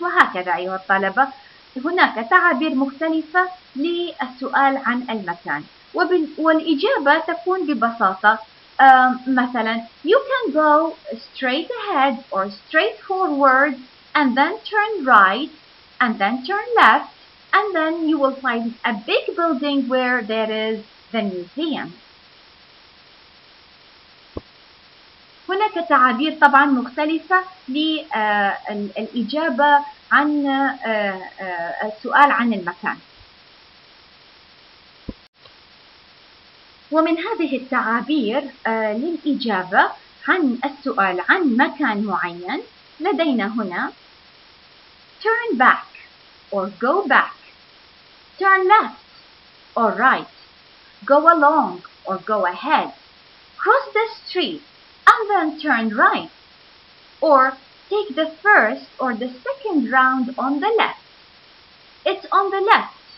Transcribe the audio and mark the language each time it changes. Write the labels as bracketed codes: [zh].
[ar] وهكذا أيها الطلبة هناك تعابير مختلفة للسؤال عن المكان والإجابة تكون ببساطة مثلا [en] you can go straight ahead or straight forward and then turn right and then turn left and then you will find a big building where there is the museum. [ar] هناك تعابير طبعا مختلفة للإجابة عن السؤال عن المكان. ومن هذه التعابير للإجابة عن السؤال عن مكان معين لدينا هنا [en] turn back or go back, turn left or right, go along or go ahead, cross the street and then turn right, or take the first or the second round on the left. It's on the left.